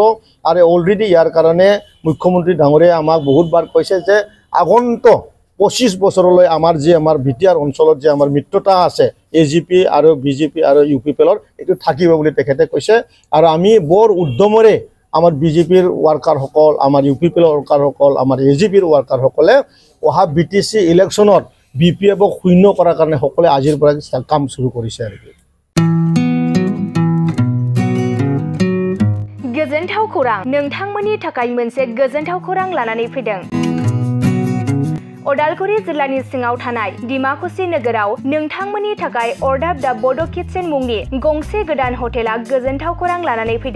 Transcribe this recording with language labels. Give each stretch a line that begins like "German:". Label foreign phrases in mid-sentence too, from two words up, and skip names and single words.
Assamese: আৰু অলৰেডি ইয়াৰ কাৰণে মুখ্যমন্ত্ৰী ডাঙৰীয়াই আমাক বহুতবাৰ কৈছে যে আগন্তুক 25 বছৰলৈ আমাৰ বিটিআৰ অঞ্চলত যে আমাৰ মিত্ৰতা আছে AGP আৰু বিজেপি আৰু UPPLৰ, এইটো থাকিব বুলি তেখেতে কৈছে। আৰু আমি বৰ উদ্যমেৰে আমাৰ বিজেপিৰ ৱাৰ্কাৰসকল, আমাৰ UPPLৰ ৱাৰ্কাৰসকল, আমাৰ AGPৰ ৱাৰ্কাৰসকলে অহা BTC ইলেকশ্যনত BPFক শূন্য কৰাৰ কাৰণে সকলোৱে আজিৰ পৰা কাম শুরু কৰিছে। আৰু
Bodo: गोजोनथाव खौरां, नोंथांमोननि थाखाय मोनसे गोजोनथाव खौरां लानानै फैदों। उदालगुरि जिल्लानि सिङाव थानाय डिमाकुसि नोगोराव नोंथांमोननि थाखाय अर्डाब दा बड' किटचेन मुंनि गंसे गोदान हटेला गोजोनथाव खौरां लानानै फैदों।